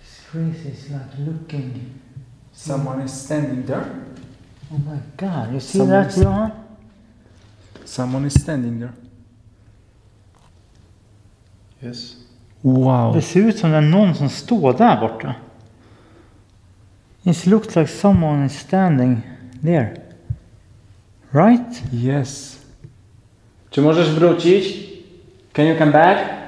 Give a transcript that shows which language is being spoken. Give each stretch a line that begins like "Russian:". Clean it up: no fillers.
English: Chris is like looking. Someone is standing there. Oh my god, you see Someone that, is- Johan? Someone is standing there. Yes. Wow.
Swedish: Det ser ut som det är någon som står där borta.
English: It looks like someone is standing there. Right? Yes.
Polish: Czy możesz wrócić?
English: Can you come back?